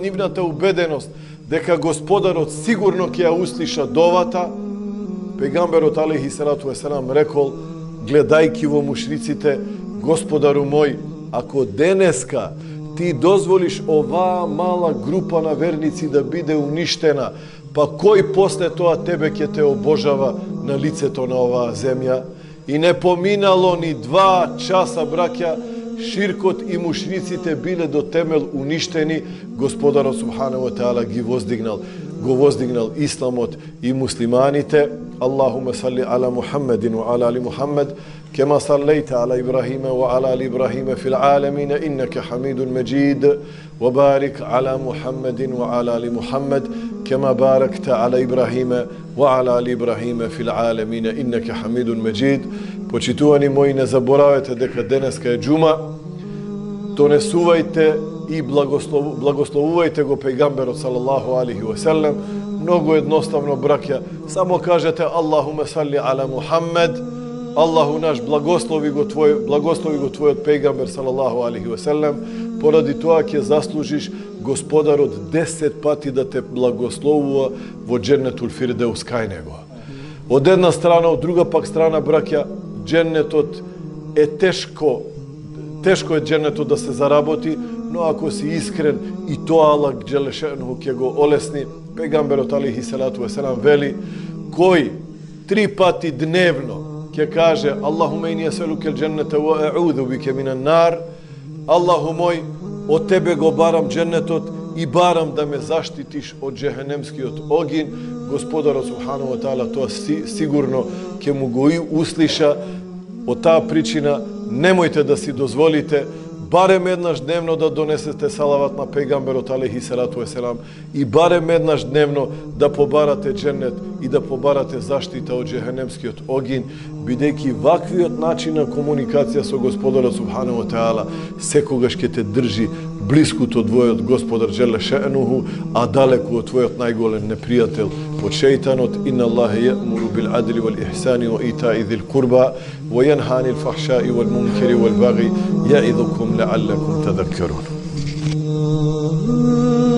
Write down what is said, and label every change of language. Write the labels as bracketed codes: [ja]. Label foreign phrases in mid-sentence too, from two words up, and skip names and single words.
[mk] нивната убеденост дека Господарот сигурно ќе ја услиша довата, пегамберот [ar] عليه الصلاة والسلام [mk] рекол, гледајки во мушриците: Господару мој, ако денеска ти дозволиш оваа мала група на верници да биде уништена, па кој после тоа тебе ќе те обожава на лицето на оваа земја? И не поминало ни 2 часа, браќа, ширкот и мушриците биле до темел уништени. Господарот [ar] سبحانه وتعالى [mk] го воздигнал исламот и муслиманите. [ar] اللهم صل على محمد وعلى آل محمد, كما صليت على إبراهيم وعلى آل إبراهيم في العالمين إنك حميد مجيد، وبارك على محمد وعلى آل محمد كما باركت على إبراهيم وعلى آل إبراهيم في العالمين إنك حميد مجيد. [mk] Почитувани мои, не заборавете дека денеска е џума. Донесувајте и благословувајте го пегамберот [ar] صلى الله عليه وسلم. [mk] Многу едноставно, браќа, само кажете [ar] اللهم صل على محمد. [mk] Аллаху наш, благослови го твојот пегамбер [ar] صلى الله عليه وسلم. [mk] Поради тоа ќе заслужиш Господарот 10 пати да те благословува во [ar] جنة الفردوس [mk] кај него. Од една страна, од друга пак страна, браќа, џеннетот е тешко е џеннетот да се заработи, но ако си искрен, и тоа Аллах џелешенху ќе го олесни. Пегамберот [ar] عليه الصلاة والسلام [mk] вели: кој 3 пати дневно ќе каже [ar] اللهم إني أسألك الجنة وأعوذ بك من النار, [mk] Аллаху мој, од тебе го барам џеннетот и барам да ме заштитиш од џехенемскиот огин, Господарот [ar] سبحانه وتعالى [mk] тоа сигурно ќе му го услиша. Од таа причина немојте да си дозволите барем еднаш дневно да донесете салават на пегамберот [ar] عليه الصلاة والسلام [mk] и барем еднаш дневно да побарате џеннет и да побарате заштита од џехенемскиот огин, бидејќи ваквиот начин на комуникација со Господарот [ar] سبحانه وتعالى [mk] секогаш ќе те држи блиску од твојот Господар [ar] جل شأنه, [mk] а далеку од твојот најголем непријател, од шејтанот. [ar] إن الله يأمر بالعدل والإحسان وإيتاء ذي القربى وينهى عن الفحشاء والمنكر والبغي يعظكم لعلكم تذكرون.